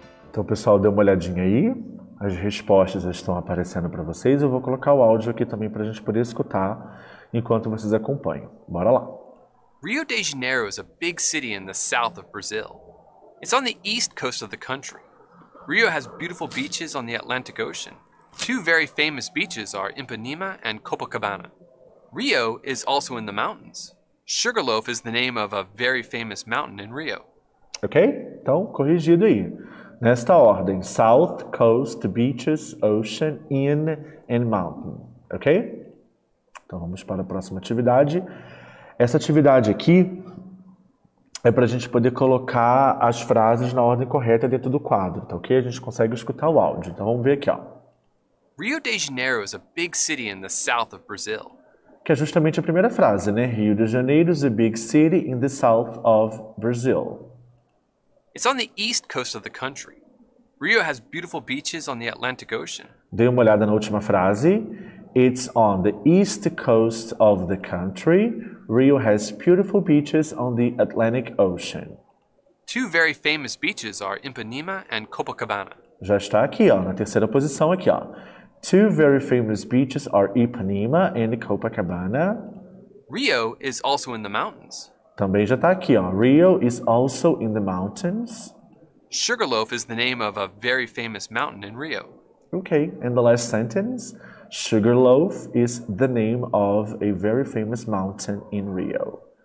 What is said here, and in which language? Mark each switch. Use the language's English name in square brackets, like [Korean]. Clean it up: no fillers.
[Portuguese] Então, pessoal, dê uma olhadinha aí. As respostas estão aparecendo para vocês. Eu vou colocar o áudio aqui também para a gente poder escutar enquanto vocês acompanham. Bora lá. [English] Rio de Janeiro is a big city in the south of Brazil. It's on the east coast of the country. Rio has beautiful beaches on the Atlantic Ocean. Two very famous beaches are Ipanema and Copacabana. Rio is also in the mountains. Sugarloaf is the name of a very famous mountain in Rio. [Portuguese] Ok? Então, corrigido aí. Nesta ordem, [English] South, Coast, Beaches, Ocean, In and Mountain. Ok? [Portuguese] Então vamos para a próxima atividade. Essa atividade aqui é para a gente poder colocar as frases na ordem correta dentro do quadro, tá ok? A gente consegue escutar o áudio. Então vamos ver aqui, [English] Rio de Janeiro is a big city in the south of Brazil. [Portuguese] Que é justamente a primeira frase, né? [English] Rio de Janeiro is a big city in the south of Brazil. It's on the east coast of the country. Rio has beautiful beaches on the Atlantic Ocean. [Portuguese] Dê uma olhada na última frase. [English] It's on the east coast of the country. Rio has beautiful beaches on the Atlantic Ocean. Two very famous beaches are Ipanema and Copacabana. [Portuguese] Já está aqui, na terceira posição aqui, [English] Two very famous beaches are Ipanema and Copacabana. Rio is also in the mountains. [Portuguese] Também já está aqui, [English] Rio is also in the mountains. Sugarloaf is the name of a very famous mountain in Rio. Okay, and the last sentence, Sugarloaf is the name of a very famous mountain in Rio.